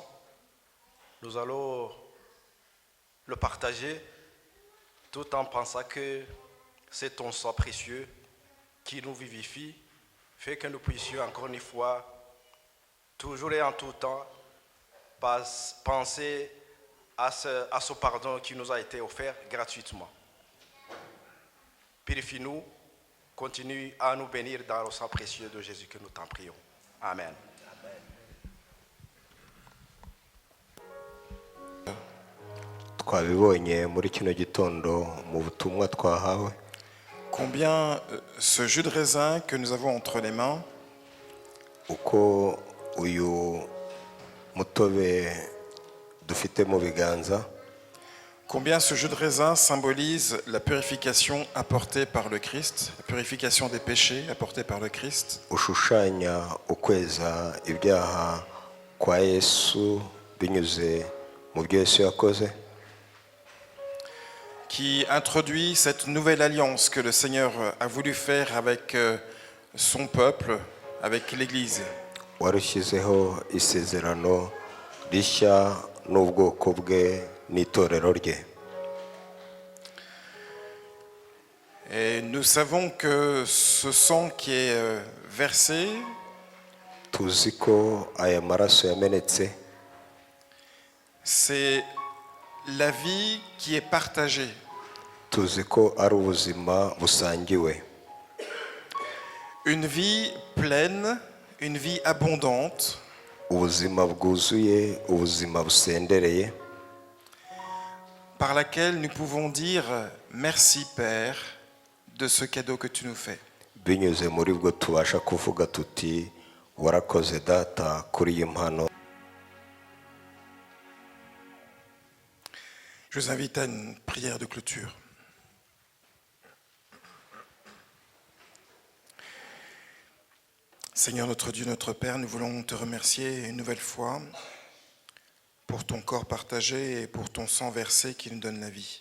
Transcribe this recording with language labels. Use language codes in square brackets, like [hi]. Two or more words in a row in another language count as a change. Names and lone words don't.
[fr] Nous allons le partager tout en pensant que c'est ton sang précieux qui nous vivifie, fait que nous puissions encore une fois, toujours et en tout temps, penser à ce pardon qui nous a été offert gratuitement. Purifie-nous, continue à nous bénir dans le sang précieux de Jésus que nous t'en prions. Amen. [rw] Twabibonye muri kino gitondo mu butumwa twahawe. [fr] Combien ce jus de raisin que nous avons entre les mains [rw] Uko uyu mutobe dufite mu biganza, [fr] combien ce jus de raisin symbolise la purification apportée par le Christ, la purification des péchés apportée par le Christ, [rw] ushushanya ukweza ibyaha kwa Yesu binyuze mu byo Yesu yakoze, [fr] qui introduit cette nouvelle alliance que le Seigneur a voulu faire avec son peuple, avec l'Église. [rw] warushyizeho isezerano rishya n'ubwoko bwe n'itorero rye. [fr] Et nous savons que ce sang qui est versé, [rw] Tuzi ko aya maraso yamenetse [fr] c'est la vie qui est partagée. [rw] tuzi ko ari ubuzima busangiwe, [fr] Une vie pleine, une vie abondante, [rw] ubuzima bwuzuye, ubuzima busendereye, [fr] par laquelle nous pouvons dire merci Père de ce cadeau que tu nous fais. [rw] binyuze muri bwo tubasha kuvuga tuti warakoze data kuri iyi mpano. [fr] Je vous invite à une prière de clôture. Seigneur notre Dieu, notre Père, nous voulons te remercier une nouvelle fois pour ton corps partagé et pour ton sang versé qui nous donne la vie.